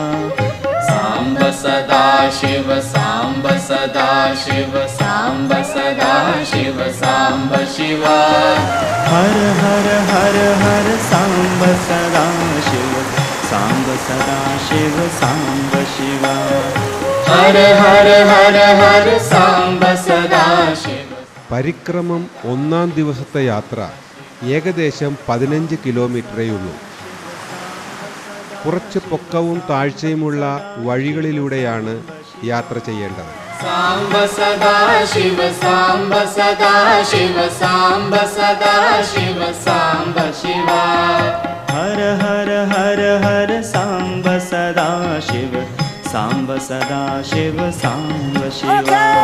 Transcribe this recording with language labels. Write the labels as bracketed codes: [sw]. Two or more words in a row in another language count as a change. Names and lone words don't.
[sa] सांब सदा शिव सांब सदा शिव सांब सदा शिव सांब शिवा हर हर हर हर सांब सदा शिव सांब सदा शिव सांब शिवा हर हर हर हर सांब सदा शिव. [ml] പരിക്രമം 1-ാം ദിവസത്തെ യാത്ര ഏകദേശം 15 കിലോമീറ്ററേയുള്ളൂ. കുറച്ച് പൊക്കവും താഴ്ചയുമുള്ള വഴികളിലൂടെയാണ് യാത്ര ചെയ്യേണ്ടത്. [sa] सांब सदा शिव सांब सदा शिव सांब सदा शिव सांब शिवा हर हर हर हर सांब सदा शिव सांब सदा शिव सांब शिवा